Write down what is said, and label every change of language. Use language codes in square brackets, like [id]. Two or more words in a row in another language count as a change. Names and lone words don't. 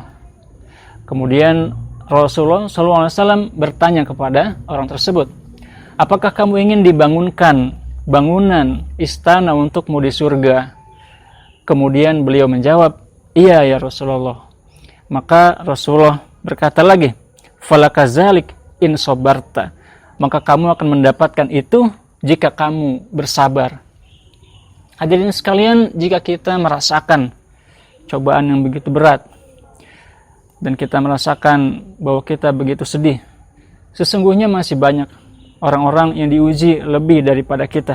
[id] Kemudian Rasulullah SAW bertanya kepada orang tersebut, "Apakah kamu ingin dibangunkan bangunan istana untukmu di surga?" Kemudian beliau menjawab, "Iya [ar] يا رسول الله." [id] Maka Rasulullah berkata lagi, [ar] "فلك ذلك إن صبرت." [id] Maka kamu akan mendapatkan itu jika kamu bersabar. Hadirin sekalian, jika kita merasakan cobaan yang begitu berat dan kita merasakan bahwa kita begitu sedih, sesungguhnya masih banyak orang-orang yang diuji lebih daripada kita.